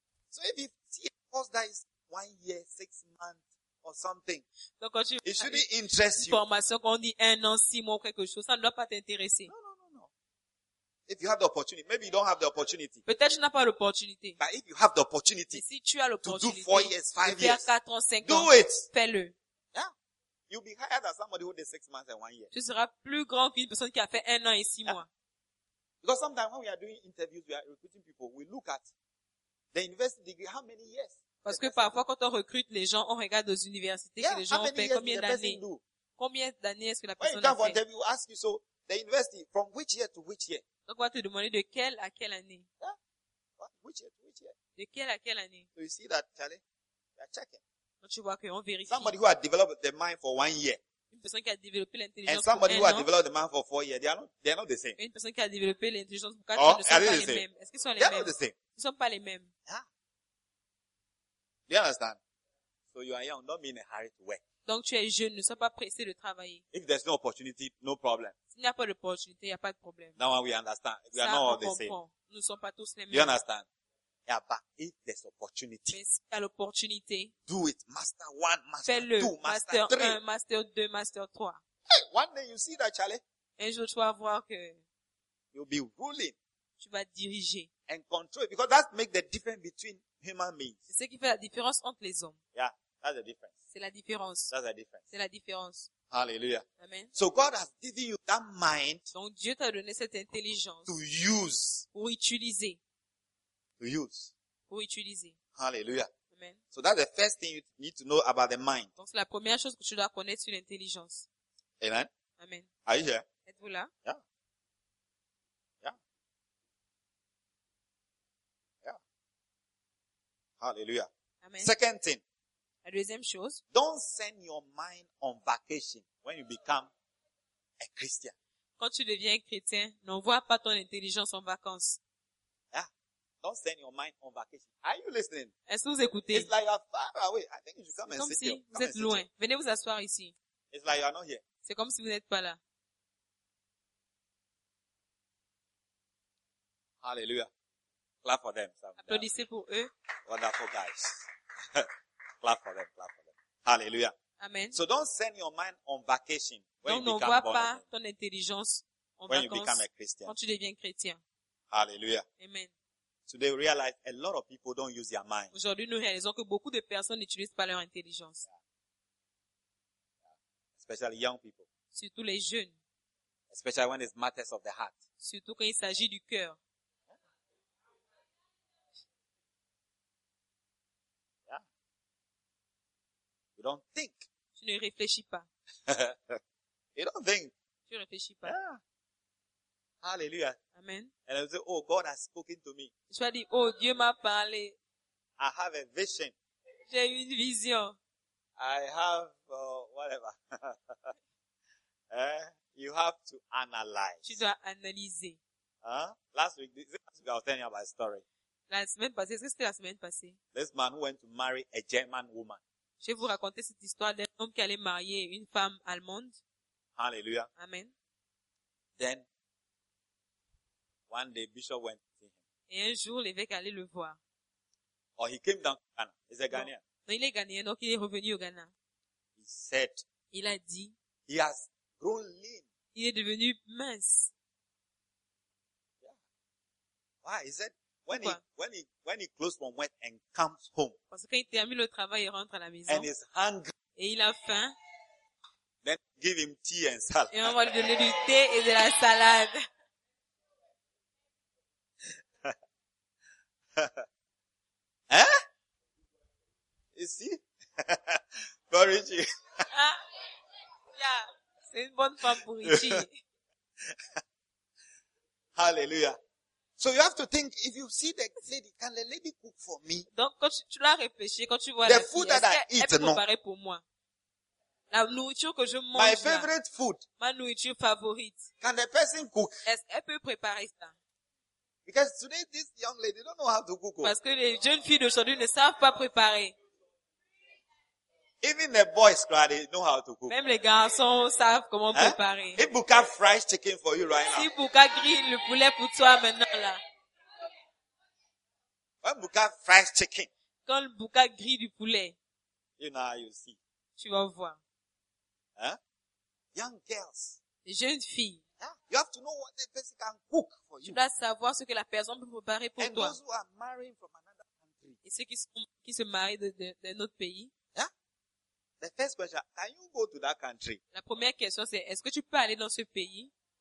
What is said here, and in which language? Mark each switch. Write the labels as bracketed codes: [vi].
[en] So if you see a course that is 1 year, 6 months. Or something. [fr] Donc, quand tu [en] it shouldn't interest you. [fr] Formation qu'on dit un an, six mois, quelque chose, ça ne doit pas t'intéresser. [en] No. If you have the opportunity, maybe you don't have the opportunity. [fr] Peut-être tu n'as pas l'opportunité. [en] But if you have the opportunity, [fr] si tu as l'opportunité, [en] to do 4 years, 5 years, [fr] 4 ans, 5 ans, [en] do it. [fr] Fais-le. [en] Yeah. You'll be higher than somebody who did 6 months and 1 year. [fr] Tu seras plus grand qu'une personne qui a fait un an et six mois. [en] Because sometimes when we are doing interviews, we are recruiting people. We look at the university degree, how many years? [fr] Parce que parfois, quand on recrute les gens, on regarde aux universités [en] yeah, [fr] que les gens ont fait, combien d'années. Combien d'années est-ce que la personne a fait? [en] Them, you ask you, so the university, from which year to which year? [fr] Donc, on va te demander de quelle à quelle année. [en] Yeah. Which year to which year? [fr] De quelle à quelle année? [en] So you see that, Charlie? You are checking. [fr] Donc, tu vois qu'on vérifie. [en] Somebody who has developed the mind for 1 year. [fr] Une personne qui a développé l'intelligence [en] and somebody [fr] pour [en] who [fr] an [en] has developed the mind for 4 years, they are not the same. [fr] Une personne qui a développé l'intelligence pour [en] 4 years, [fr] ne sont pas les mêmes. Est-ce qu'ils sont les mêmes? [en] They are not the same. [fr] Ils ne sont pas les mêmes. [en] Yeah. Do you understand? So you are young, don't be in a hurry to work. [fr] Donc tu es jeune, ne sois pas pressé de travailler. [en] If there's no opportunity, no problem. [fr] S'il n'y a pas d'opportunité, il n'y a pas de problème. [en] Now we understand. We are not all the same. [fr] Nous ne sommes pas tous les mêmes. [en] Do you understand? Yeah, but if there's opportunity. [fr] Mais s'il y a l'opportunité. [en] Do it. Master 1, master 2, master 3. [fr] Fais-le. Master 1, master 2, master 3. [en] Hey, one day you see that, Charlie. [fr] Un jour tu vas voir que. [en] You'll be ruling. [fr] Tu vas diriger. [en] And control. Because that makes the difference between. [fr] C'est ce qui fait la différence entre les hommes. [en] Yeah, that's the difference. [fr] C'est la différence. [en] That's the difference. [fr] C'est la différence. [en] Hallelujah. Amen. So God has given you that mind. [fr] Donc Dieu t'a donné cette intelligence. [en] To use. [fr] Pour utiliser. [en] To use. [fr] Pour utiliser. [en] Hallelujah. Amen. So that's the first thing you need to know about the mind. [fr] Donc c'est la première chose que tu dois connaître sur l'intelligence. [en] Amen. Amen. Are you here? [fr] Êtes-vous là? [en] Yeah. Hallelujah. Amen. Second thing. [fr] La deuxième chose. [en] Don't send your mind on vacation when you become a Christian. [fr] Quand tu deviens chrétien, n'envoie pas ton intelligence en vacances. [en] Yeah. Don't send your mind on vacation. Are you listening? [fr] Est-ce que vous écoutez? [en] It's like you are far away. I think you should come [fr] C'est [en] and [fr] comme [en] sit [fr] si [en] here. [fr] Vous êtes loin. [en] Here. [fr] Venez vous asseoir ici. [en] It's like you are not here. [fr] C'est comme si vous n'êtes pas là. [en] Hallelujah. Clap for them. [fr] Applaudissez pour eux. [en] Wonderful guys. Clap for them. Clap for them. Hallelujah. Amen. So don't send your mind on vacation when [fr] Donc, [en] you become born [fr] pas [en] again. [fr] Ton intelligence en [en] when [fr] vacances, [en] you become a Christian. [fr] Quand tu deviens chrétien. [en] Hallelujah. Amen. So they realize a lot of people don't use their mind. [fr] Aujourd'hui, nous réalisons que beaucoup de personnes n'utilisent pas leur intelligence. [en] Yeah. Yeah. Especially young people. [fr] Surtout les jeunes. [en] Especially when it's matters of the heart. [fr] Surtout quand il s'agit du cœur. [en] Don't think. [fr] Tu ne réfléchis pas. [en] You don't think. [fr] Tu réfléchis pas. [en] Yeah. Hallelujah. Amen. And I say, oh, God has spoken to me. [fr] Tu as dit, oh, Dieu m'a parlé. [en] I have a vision. [fr] J'ai une vision. [en] I have whatever. You have to analyze. [fr] Tu dois analyser. [en] Last week I was telling you about a story. [fr] La semaine passée, est-ce que c'était la semaine passée? [en] This man who went to marry a German woman. [fr] Je vais vous raconter cette histoire d'un homme qui allait marier une femme allemande. [en] Hallelujah. Amen. Then, one day, Bishop went to see him. [fr] Et un jour, l'évêque allait le voir. [en] Oh, he came down to Ghana. He's a Ghanaian. [fr] Non, il est Ghanaien, donc il est revenu au Ghana. [en] He said, [fr] il a dit, [en] he has grown lean. [fr] Il est devenu mince. [en] Yeah. Why? He said, when he closed from work and comes home. [fr] Parce qu'il termine le travail et rentre à la maison. [en] And he's hungry. [fr] Et il a faim. [en] Then give him tea and salad. [fr] Et on va lui donner du thé et de la salade. [en] Hein? You see? For Richie. Ah, yeah. [fr] C'est une bonne femme pour Richie. [en] Hallelujah. So you have to think, if you see the lady, can the lady cook for me? [fr] Donc, quand tu l'as réfléchi, quand tu vois la fille, est-ce qu'elle peut préparer pour moi? La nourriture que je mange, [en] my favorite food. [fr] Ma nourriture favorite. [en] Can the person cook? [fr] Est-ce qu'elle peut préparer ça? [en] Because today, this young lady don't know how to cook. [fr] Parce que les jeunes filles d'aujourd'hui ne savent pas préparer. [en] Even the boys, they know how to cook. [fr] Même les garçons savent comment préparer. [en] If Buka fries chicken for you right now. [fr] Si Buka grille le poulet pour toi maintenant là. [en] When Buka fries chicken. [fr] Quand Buka grille du poulet. [en] You know how you see. [fr] Tu vas voir. [en] Hein? Young girls. [fr] Les jeunes filles. [en] Yeah? You have to know what the person can cook for you. [fr] Tu dois savoir ce que la personne peut préparer pour [en] and [fr] toi. [en] And those who are marrying from another country. [fr] Et ceux qui se marient d'un autre pays. [en] The first question, can you go to that country? [fr] La première question c'est, est-ce que tu peux aller dans ce pays?